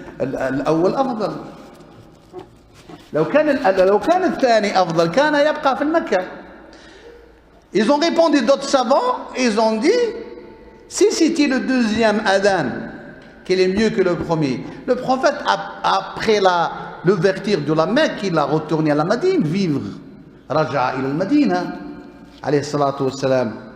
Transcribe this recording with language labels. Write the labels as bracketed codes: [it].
[ar] الأول أفضل. لو كان الثاني أفضل كان يبقى في مكة. [fr] Ils ont répondu, d'autres savants, ils ont dit, si c'était le deuxième adhan, qu'il est mieux que le premier, le prophète, après l'ouverture de la Mecque, il a retourné à la Médine vivre. [ar] رجع إلى المدينة عليه الصلاة والسلام.